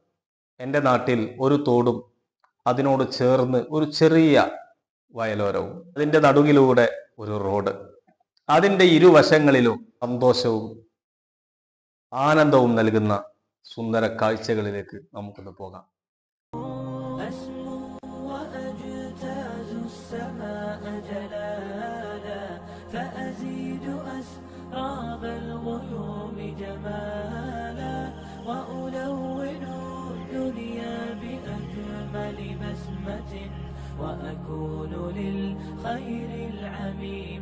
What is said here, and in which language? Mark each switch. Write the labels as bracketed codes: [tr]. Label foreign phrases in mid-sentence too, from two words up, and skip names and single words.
[ml] എൻ്റെ നാട്ടിൽ ഒരു തോടും അതിനോട് ചേർന്ന് ഒരു ചെറിയ വയലോരവും, അതിൻ്റെ നടുവിലൂടെ ഒരു റോഡ്, അതിൻ്റെ ഇരുവശങ്ങളിലും സന്തോഷവും ആനന്ദവും നൽകുന്ന സുന്ദര കാഴ്ചകളിലേക്ക് നമുക്കൊന്ന് പോകാം. [ar] أسراب الغيوم جمالا وألون الدنيا بأجمل بسمة وأكون للخير العميم